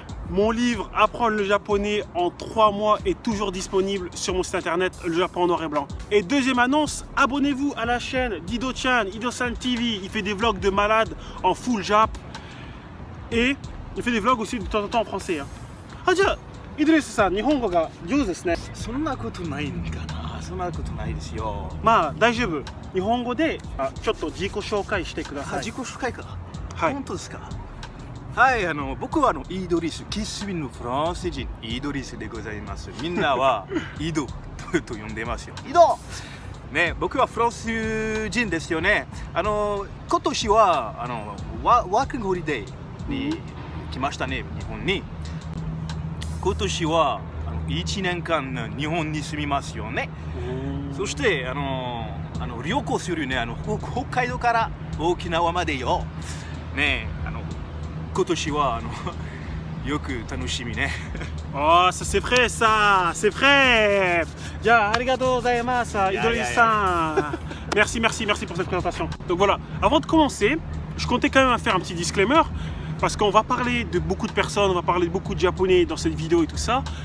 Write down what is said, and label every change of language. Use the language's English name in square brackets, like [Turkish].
[French] Mon livre Apprendre le japonais en 3 mois est toujours disponible sur mon site internet Le Japon en noir et blanc. Et deuxième annonce, abonnez-vous à la chaîne d'Ido-chan, Ido-san TV. Il fait des vlogs de malade en full jap. Et il fait des vlogs aussi de temps en temps en français. Ah tiens, Idriss-san, [Japanese] Nihongo ga jōzū desu ne. そんなことないんかな。そんなことないですよ。まあ大丈夫。日本語でちょっと自己紹介してください。自己紹介か。はい。本当ですか。はい、僕はイドリス、キスビンのフランス人、イドリスでございます。みんなはイドと呼んでますよ。イドね、僕はフランス人ですよね。今年はワーキングホリデーに来ましたね、日本に。今年は1年間日本に住みますよね。そして旅行するね、北海道から沖縄までよ。ね、今年はよく楽しみね。 [French] Oh, ça c'est vrai, ça, c'est vrai. Ya, [Japanese] arigatou gozaimasu, [French] Idriss-san. Merci pour cette présentation. Donc voilà, avant de commencer, je comptais quand même faire un petit disclaimer. Parce qu'on va parler de beaucoup de personnes, on va parler de beaucoup de Japonais dans cette vidéo et tout ça.